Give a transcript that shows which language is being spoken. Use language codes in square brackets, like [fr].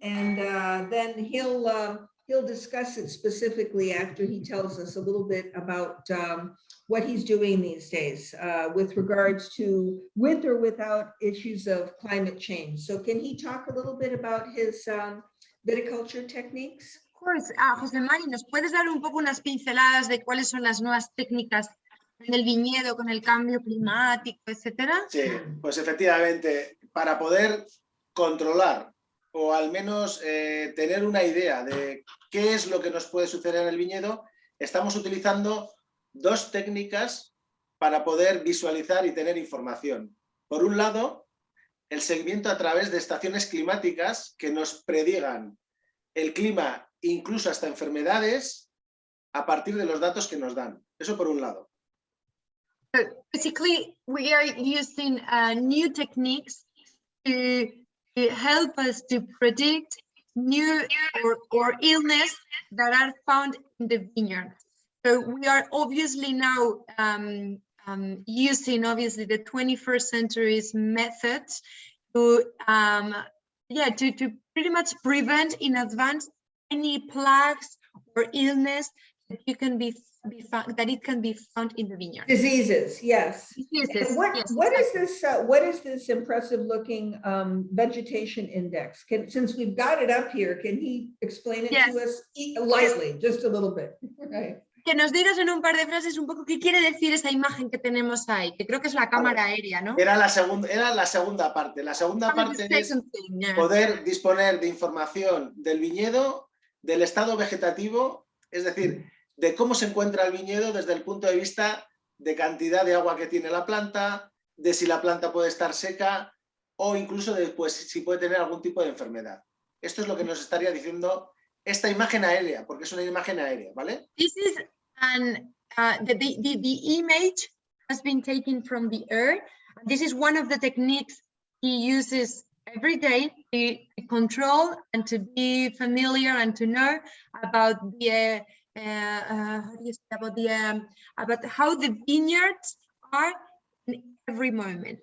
[en] And then he'll discuss it specifically after he tells us a little bit about what he's doing these days with regards to with or without issues of climate change. So can he talk a little bit about his viticulture techniques? Of course, [es] José Mari, ¿nos puedes dar un poco unas pinceladas de cuáles son las nuevas técnicas en el viñedo con el cambio climático, etcétera? Sí, pues efectivamente, para poder controlar o al menos tener una idea de qué es lo que nos puede suceder en el viñedo, estamos utilizando 2 técnicas para poder visualizar y tener información. Por un lado, el seguimiento a través de estaciones climáticas que nos predigan el clima, incluso hasta enfermedades, a partir de los datos que nos dan. Eso por un lado. [en] So basically, we are using new techniques to help us to predict new or illness that are found in the vineyard. So we are obviously now using the 21st century's methods to to pretty much prevent in advance any plagues or illness that you can be found, that it can be found in the vineyard. Diseases, yes. Diseases, And what yes, what is this impressive looking vegetation index? Since we've got it up here, can he explain it Yes. to us lightly, just a little bit? Right. [es] Que nos digas en un par de frases un poco qué quiere decir esa imagen que tenemos ahí, que creo que es la cámara aérea, ¿no? Era la segunda parte. La segunda parte es [en] Second thing, yeah. [es] poder disponer de información del viñedo, del estado vegetativo, es decir, de cómo se encuentra el viñedo desde el punto de vista de cantidad de agua que tiene la planta, de si la planta puede estar seca o incluso de pues, si puede tener algún tipo de enfermedad. Esto es lo que nos estaría diciendo esta imagen aérea, porque es una imagen aérea, ¿vale? [en] This is the image has been taken from the air. This is one of the techniques he uses every day to control and to be familiar and to know about the how do you say, about how the vineyards are in every moment.